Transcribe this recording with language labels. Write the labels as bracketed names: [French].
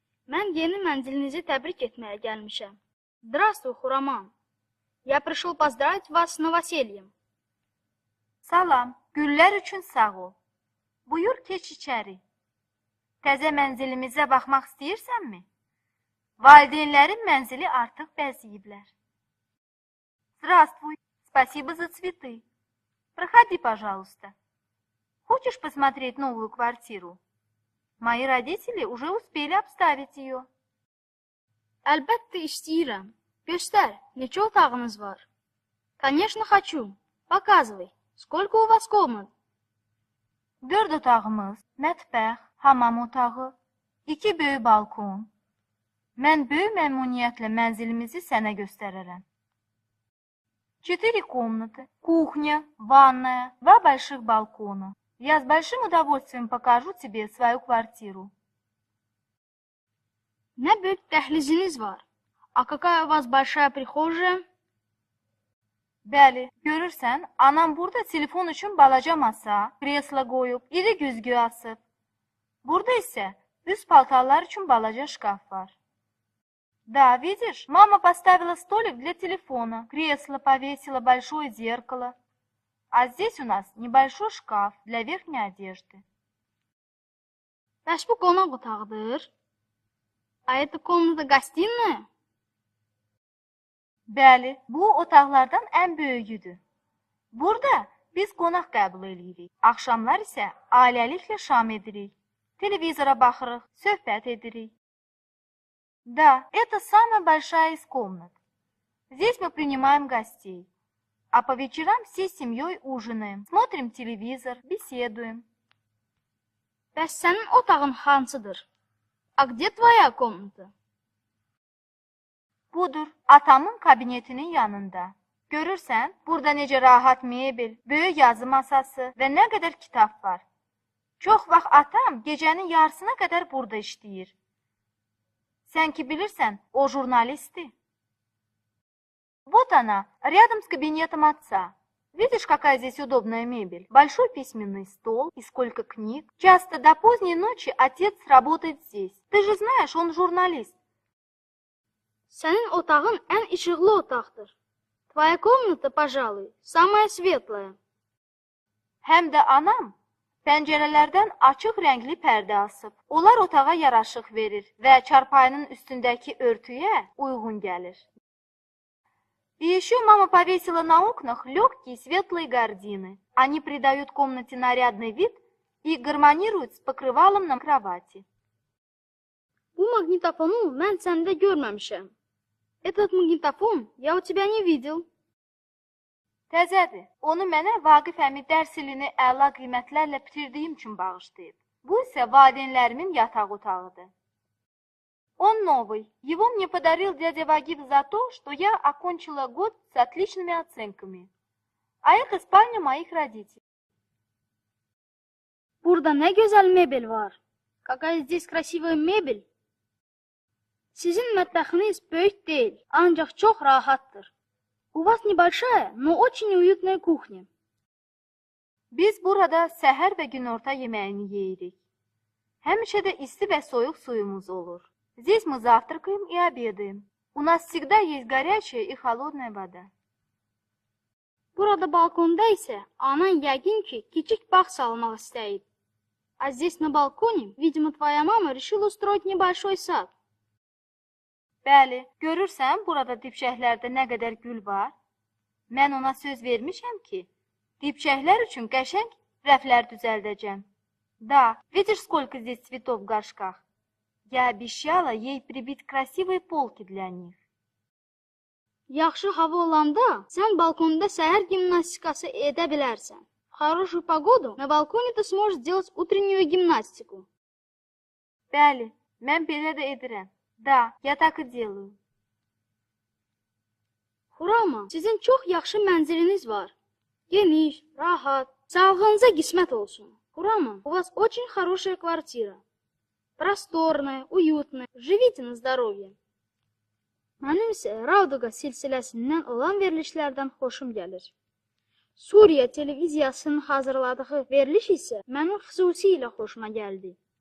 [Azerbaijani] Mən yeni mənzilinizi təbrik etməyə gəlmişəm. [Russian] Здравствуй, [Azerbaijani] Xuraman. [Russian] Я пришел поздравить вас с новосельем. [Azerbaijani] Salam, güllər üçün sağ ol. Buyur, keç içəri. Təzə mənzilimizə baxmaq istəyirsənmi? Valideynlərin mənzili artıq bəzəyiblər. [Russian] Здравствуй, спасибо за цветы. Проходи, пожалуйста. Хочешь посмотреть новую квартиру? Мои родители уже успели обставить ее. [Azerbaijani] Əlbəttə istəyirəm. Göstər, neçə otağınız var? [Russian] Конечно, хочу. Показывай. Сколько у вас комнат? [Azerbaijani] 4 otağımız, mətbəx, hamam otağı, 2 böyük balkon. Mən böyük məmnuniyyətlə mənzilimizi sənə göstərərəm. [Russian] 4 комнаты, кухня, ванная, 2 больших балкона. Я с большим удовольствием покажу тебе свою квартиру. [Azerbaijani] Nə böyük dəhliziniz var. [Russian] А какая у вас большая прихожая? [Azerbaijani] Bəli, görürsən, anam burada telefon üçün balaca masa, kreslo qoyub, iri güzgü asıb. Burada isə üst paltarlar üçün balaca şkaf var. [Russian] Да, видишь, мама поставила столик для телефона, кресло повесила, большое зеркало. А здесь у нас небольшой шкаф для верхней одежды. [Azerbaijani] Bəs bu qonaq otağıdır. [Russian] А это комната гостиная? [Azerbaijani] Bəli, bu otaqlardan ən böyüyüdür. Burada biz qonaq qəbul edirik. Axşamlar isə ailəliklə şam edirik. Televizora baxırıq, söhbət edirik. [Russian] Да, это самая большая из комнат. Здесь мы принимаем гостей. А по вечерам всей семьей ужинаем, смотрим телевизор, беседуем. [Azerbaijani] Bəs sənin otağın hansıdır? [Russian] А где твоя комната? [Azerbaijani] Budur, atamın kabinetinin yanında. Görürsən, burada necə rahat mebel, böyük yazı masası və nə qədər kitab var. Çox vaxt atam gecənin yarısına qədər burada işləyir. Sən ki bilirsən, o jurnalistdir. [Russian] Вот она, рядом с кабинетом отца. Видишь, какая здесь удобная мебель? Большой письменный стол и сколько книг. Часто до поздней ночи отец работает здесь. Ты же знаешь, он журналист. [Azerbaijani] Sənin otağın ən işıqlı otaqdır. [Russian] Твоя комната, пожалуй, самая светлая. [Azerbaijani] Həm də anam pəncərələrdən açıq rəngli pərdə asıb. Onlar otağa yaraşıq verir və çarpayının üstündəki örtüyə uyğun gəlir. [Russian] И еще мама повесила на окнах легкие светлые гардины. Они придают комнате нарядный вид и гармонируют с покрывалом на кровати. [Azerbaijani] Bu maqnitofonu mən səndə görməmişəm. [Russian] Этот магнитофон я у тебя не видел. [Azerbaijani] Təzədir. Onu mənə Vaqif əmi dərs ilini əla qiymətlərlə bitirdiyim üçün bağışlayıb. Bu isə valideynlərimin yataq otağıdır. [Russian] Он новый. Его мне подарил дядя Вагиф за то, что я окончила год с отличными оценками. А это спальня моих родителей. [Azerbaijani] Burada nə gözəl mebel var. [Russian] Какая здесь красивая mebel. [Azerbaijani] Sizin mətbəxiniz böyük deyil, ancaq çox rahatdır. [Russian] У вас небольшая, но очень уютная кухня. [Azerbaijani] Biz burada səhər və günorta yeməyini yeyirik. Həmişə də isti və soyuq suyumuz olur. [Russian] Здесь мы завтракаем и обедаем. У нас всегда есть горячая и холодная вода. [Azerbaijani] Burada balkonda isə anan yəqin ki, kiçik bağ salmaq istəyib. [Russian] А здесь на балконе, видимо, твоя мама решила устроить небольшой сад. [Azerbaijani] Bəli, görürsən burada dibşəklərdə nə qədər gül var? Mən ona söz vermişəm ki, dibşəklər üçün qəşəng rəflər düzəldəcəm. [Russian] Да, видишь, сколько здесь цветов в горшках? Я обещала ей прибить красивые полки для них. [Azerbaijani] Yaxşı hava olanda sən balkonda səhər gimnastikası edə bilərsən. [Russian] В хорошую погоду на балконе ты сможешь сделать утреннюю гимнастику. [Azerbaijani] Bəli, mən belə də edirəm. [Russian] Да, я так и делаю. [Azerbaijani] Xuraman, sizin çox yaxşı mənziliniz var. Geniş, rahat, sağlığınıza qismət olsun. [Russian] Xuraman, у вас очень хорошая квартира. Просторная, уютная. Живите на здоровье. [Azerbaijani] Mənim isə Rauduqa silsiləsindən olan verilişlərdən xoşum gəlir. Suriya televiziyasının hazırladığı veriliş isə mənim xüsusilə xoşuma gəldi.